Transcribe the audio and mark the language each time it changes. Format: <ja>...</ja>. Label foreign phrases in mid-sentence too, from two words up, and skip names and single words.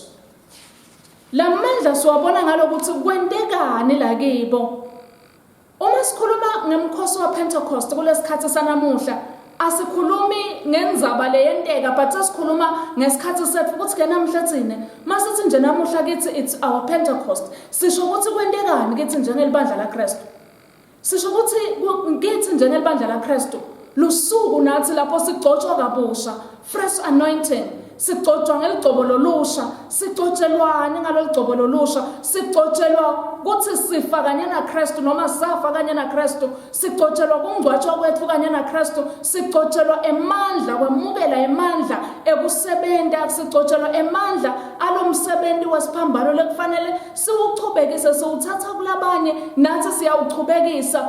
<ss>Lamandla siwabona ngalokuthi kwentekani la kibo. Uma sikhuluma ngemkhosi waPentecost kulesikhathi sanamuhla asikhulumi ngendzaba leyenteka but sikhuluma ngesikhathi sethu ukuthi ke namuhla thine masithi nje namuhla kithi</ss> <en>it's our Pentecost</en> <ss>sisho ukuthi kwentekani kithi njengelibandla laKristu. Sisho ukuthi kithi njengelibandla laKristu lusuku nathi lapho sigcotshwa kabusha fresh anointing, sigcotshwa ngeligcobo lolusha, sigcotshelwane ngaloligcobo lolusha, sigcotshelwa ukuthi sifa kanye naKristu noma safa kanye naKristu, sigcotshelwa kungcwatshwa kwethu kanye naKristu, sigcotshelwa emandla kwemukela emandla ekusebenta, sigcotshelwa emandla alomsebenzi wesiphambano lekufanele siwuchubekise siwuthatha kulabanye nathi siyawuchubekisa.</ss>